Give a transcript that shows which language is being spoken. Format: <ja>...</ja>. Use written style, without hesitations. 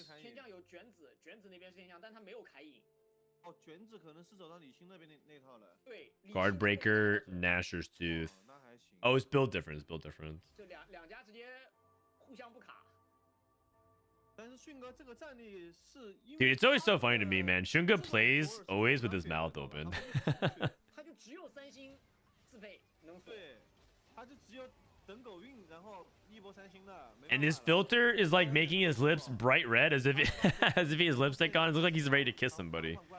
<zh>天降有卷子，卷子那边是天降，但他没有凯隐。哦，卷子可能是走到李欣那边那套了。对。</zh> <en>Guardbreaker, Gnasher's Tooth. Oh, it's built different. It's built different.</en> <zh>这两家直接互相不卡。但是迅哥这个战力是。</zh> <en>Dude, it's always so funny to me, man. Xunge plays always with his mouth open.</en> <zh>他就只有3星自备能锁。对，他就只有等狗运，然后一波3星的。</zh> <en>And his filter is like making his lips bright red as if as if he has lipstick on. It looks like he's ready to kiss somebody.</en>